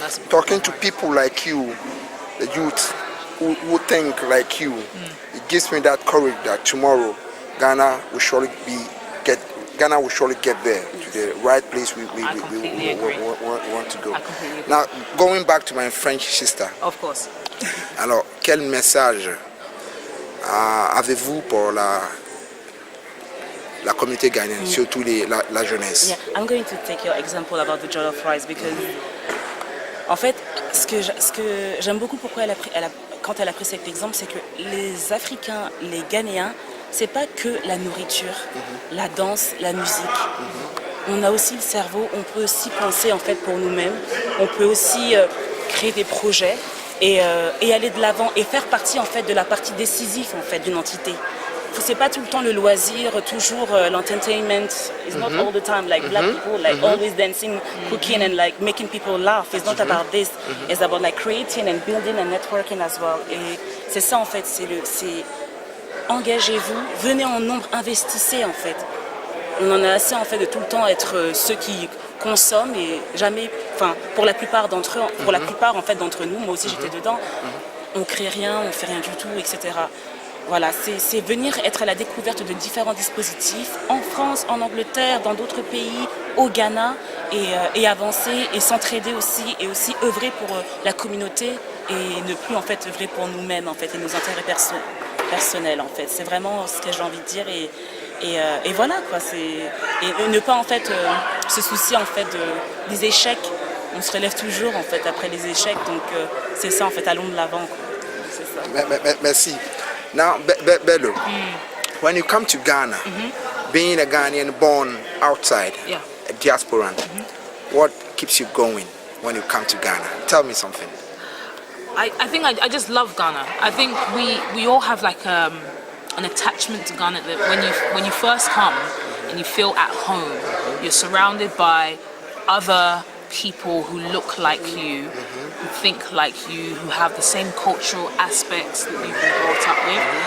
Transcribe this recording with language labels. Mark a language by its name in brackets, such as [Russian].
[English] Talking to people like you, the youth who think like you, it gives me that courage that tomorrow Ghana will surely get there to the right place we want to go. Now, going back to my French sister. Of course. [French] Alors, quel message avez-vous pour la communauté ghanéenne, surtout la jeunesse? [English] Yeah, I'm going to take your example about the jollof rice, because [French] en fait, ce que j'aime beaucoup quand elle a pris cet exemple, c'est que les Africains, les Ghanéens, c'est pas que la nourriture, la danse, la musique. On a aussi le cerveau, on peut aussi penser en fait pour nous-mêmes, on peut aussi créer des projets et aller de l'avant et faire partie en fait de la partie décisive en fait d'une entité. C'est pas tout le temps le loisir, toujours l'entertainment. [English] It's not all the time like black people like always dancing, cooking and like making people laugh. It's not about this. It's about like creating and building and networking as well. [French] Et c'est ça en fait, c'est engagez-vous, venez en nombre, investissez en fait. On en a assez en fait de tout le temps être ceux qui consomment et jamais, enfin pour la plupart d'entre eux, pour la plupart en fait d'entre nous, moi aussi j'étais dedans, on crée rien, on fait rien du tout, etc. Voilà, c'est venir être à la découverte de différents dispositifs en France, en Angleterre, dans d'autres pays, au Ghana, et avancer et s'entraider aussi, et aussi œuvrer pour la communauté et ne plus en fait œuvrer pour nous-mêmes en fait et nos intérêts personnels en fait. C'est vraiment ce que j'ai envie de dire et voilà quoi. Et ne pas en fait se soucier en fait des échecs. On se relève toujours en fait après les échecs, donc c'est ça en fait, allons de l'avant quoi. C'est ça. Merci. [English] Now, Bello, when you come to Ghana, being a Ghanaian born outside, a diasporan, what keeps you going when you come to Ghana? Tell me something. I think I just love Ghana. I think we all have like an attachment to Ghana that when you first come and you feel at home, you're surrounded by other people who look like you, who think like you, who have the same cultural aspects that you've been brought up with.